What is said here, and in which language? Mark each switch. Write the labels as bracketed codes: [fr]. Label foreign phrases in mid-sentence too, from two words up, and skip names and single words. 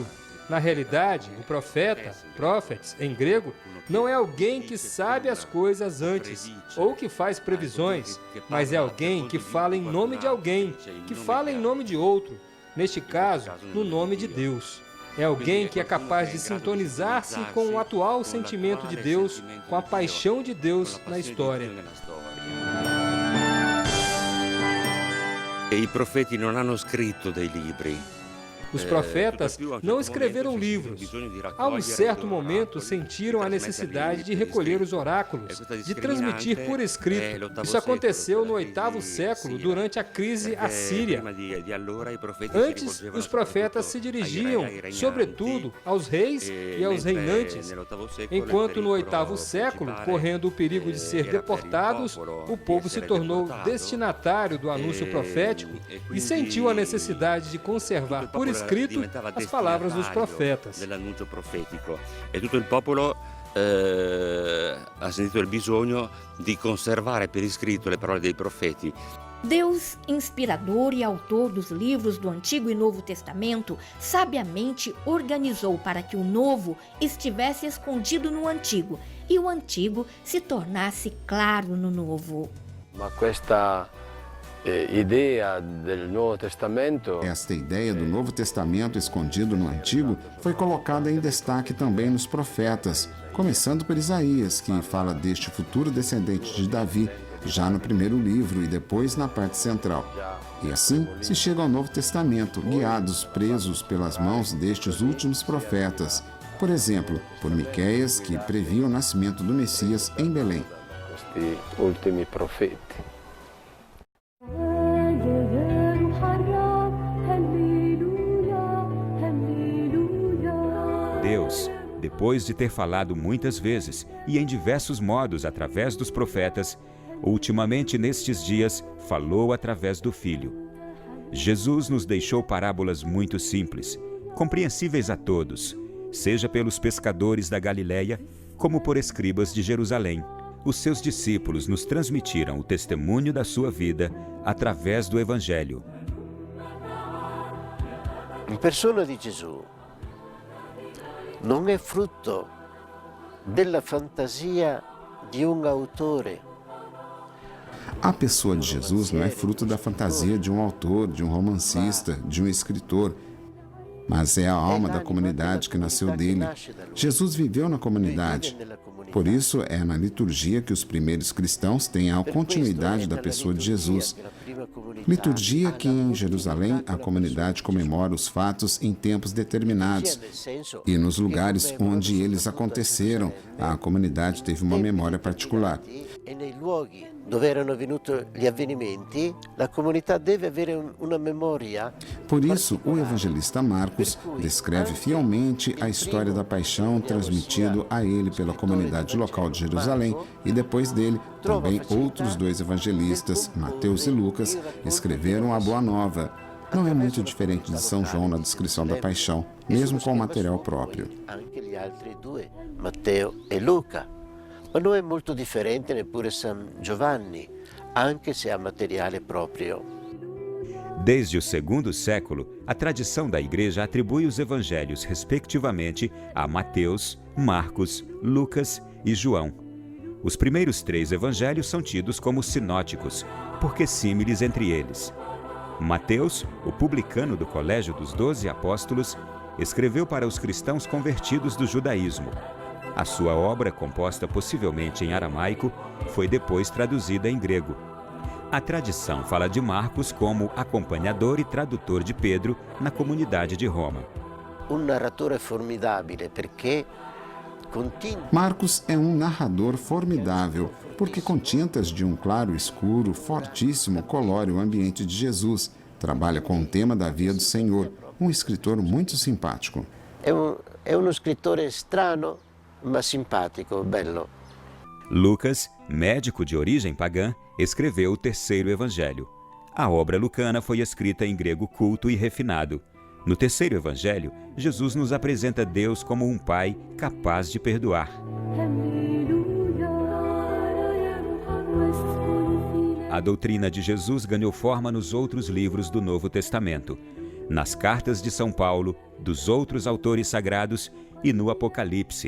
[pt] Na realidade, o profeta, prophets em grego, não é alguém que sabe as coisas antes ou que faz previsões, mas é alguém que fala em nome de alguém, que fala em nome de outro, neste caso, no nome de Deus. É alguém que é capaz de sintonizar-se com o atual sentimento de Deus, com a paixão de Deus na história. [it] I profeti non hanno scritto dei libri. [pt] Os profetas não escreveram livros. A um certo momento sentiram a necessidade de recolher os oráculos, de transmitir por escrito. Isso aconteceu no 8º século, durante a crise assíria. Antes, os profetas se dirigiam, sobretudo, aos reis e aos reinantes, enquanto no 8º século, correndo o perigo de ser deportados, o povo se tornou destinatário do anúncio profético e sentiu a necessidade de conservar por escrito as palavras dos profetas. [it] E tutto il popolo ha sentito il bisogno di conservare per iscritto le parole dei profeti. [pt] Deus, inspirador e autor dos livros do Antigo e Novo Testamento, sabiamente organizou para que o Novo estivesse escondido no Antigo e o Antigo se tornasse claro no Novo. [it] Ma questa ideia del Nuovo Testamento. [pt] Esta ideia do Novo Testamento escondido no Antigo foi colocada em destaque também nos profetas, começando por Isaías, que fala deste futuro descendente de Davi, já no primeiro livro e depois na parte central. E assim se chega ao Novo Testamento, guiados, presos pelas mãos destes últimos profetas. Por exemplo, por Miqueias, que previa o nascimento do Messias em Belém. [it] Questi ultimi profeti. [pt] Deus, depois de ter falado muitas vezes e em diversos modos através dos profetas, ultimamente nestes dias falou através do Filho. Jesus nos deixou parábolas muito simples, compreensíveis a todos, seja pelos pescadores da Galileia, como por escribas de Jerusalém. Os seus discípulos nos transmitiram o testemunho da sua vida através do Evangelho. [it] A persona di Gesù non è frutto della fantasia di un autore. [pt] A pessoa de Jesus não é fruto da fantasia de um autor, de um romancista, de um escritor, mas é a alma da comunidade que nasceu dele. Jesus viveu na comunidade. Por isso, é na liturgia que os primeiros cristãos têm a continuidade da pessoa de Jesus. Liturgia que em Jerusalém a comunidade comemora os fatos em tempos determinados e nos lugares onde eles aconteceram, a comunidade teve uma memória particular. [it] E nei luoghi dove erano avvenuti gli avvenimenti, la comunità deve avere una memoria. [pt] Por isso, o evangelista Marcos descreve fielmente a história da paixão transmitido a ele pela comunidade local de Jerusalém e depois dele, também outros 2 evangelistas, Mateus e Lucas, escreveram a Boa Nova. Não é muito diferente de São João na descrição da paixão, mesmo com o material próprio. [it] Anche gli altri 2, Matteo e Luca. Ma non è molto differente neppure San Giovanni, anche se ha materiale proprio. [pt] Desde o 2º século, a tradição da Igreja atribui os evangelhos, respectivamente, a Mateus, Marcos, Lucas e João. Os primeiros 3 evangelhos são tidos como sinóticos, porque símiles entre eles. Mateus, o publicano do colégio dos 12 apóstolos, escreveu para os cristãos convertidos do judaísmo. A sua obra, composta possivelmente em aramaico, foi depois traduzida em grego. A tradição fala de Marcos como acompanhador e tradutor de Pedro na comunidade de Roma. [it] Un narratore formidabile perché [pt] Marcos é um narrador formidável, porque com tintas de um claro escuro fortíssimo colore o ambiente de Jesus. Trabalha com o tema da Via do Senhor, um escritor muito simpático. [it] è uno scrittore strano, ma simpatico, bello. [pt] Lucas, médico de origem pagã, escreveu o terceiro evangelho. A obra lucana foi escrita em grego culto e refinado. No terceiro evangelho, Jesus nos apresenta Deus como um pai capaz de perdoar. A doutrina de Jesus ganhou forma nos outros livros do Novo Testamento, nas cartas de São Paulo, dos outros autores sagrados e no Apocalipse.